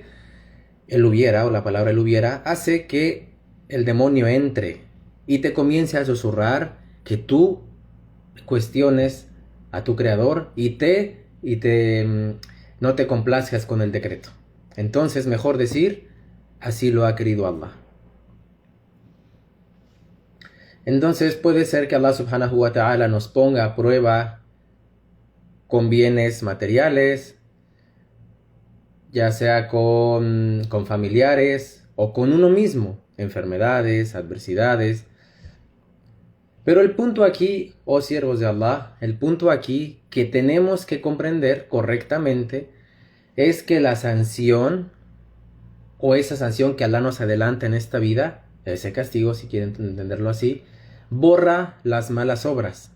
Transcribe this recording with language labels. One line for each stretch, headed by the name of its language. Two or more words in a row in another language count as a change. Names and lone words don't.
Spanish: El hubiera, o la palabra el hubiera, hace que el demonio entre y te comience a susurrar que tú cuestiones a tu creador y no te complazcas con el decreto. Entonces mejor decir: así lo ha querido Allah. Entonces puede ser que Allah
Arabic: سبحانه وتعالى
Spanish: nos ponga a prueba con bienes materiales, ya sea con familiares o con uno mismo, enfermedades, adversidades. Pero el punto aquí, oh siervos de Allah, el punto aquí que tenemos que comprender correctamente es que la sanción o esa sanción que Allah nos adelanta en esta vida, ese castigo, si quieren entenderlo así, borra las malas obras.